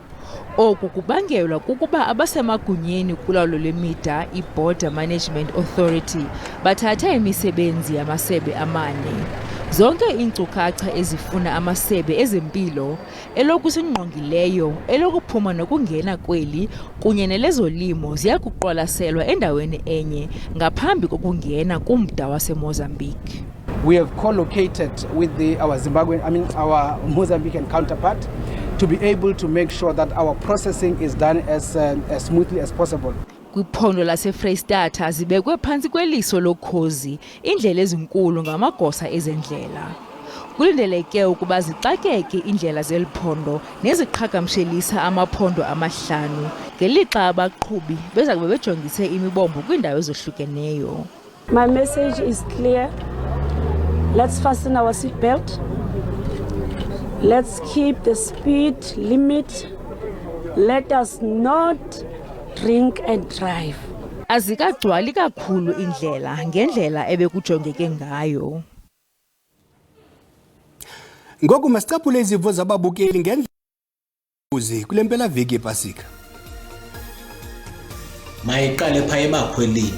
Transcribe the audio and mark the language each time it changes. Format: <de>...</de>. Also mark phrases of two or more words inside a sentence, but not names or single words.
<xh>Oku kubangelwa kukuba abasemagunyeni kulawulo lwemida i-Border Management Authority bathatha imisebenzi yamasebe amane. Zonke iinkcukacha ezifuna amasebe ezempilo, elokusingqongileyo, elokuphuma nokungena kweli kunye nelezolimo ziyakuqwalaselwa endaweni enye ngaphambi kokungena kumda waseMozambique.</xh> <en>We have co-located with our Mozambican counterpart to be able to make sure that our processing is done as smoothly as possible.</en> <xh>Kwiphondo laseFreystata zibekwe phantsi kweliso lokhozi indlela ezinkulu ngamagosa ezendlela. Kulindeleke ukuba zixakeke indlela zeliphondo neziqhagamshelisa amaphondo amahlanu ngelixa abaqhubi beza kube bejongise imibombo kwiindawo ezohlukeneyo.</xh> <en>My message is clear. Let's fasten our seatbelt. Let's keep the speed limit. Let us not drink and drive.</en> <xh>Azikagcwali kakhulu indlela ngendlela ebekujongeke ngayo. Ngoku masicaphule izimvo zababukeli ngendlela kule mpelaveki yepasika. Mayiqale pha ebakhwelini.</xh>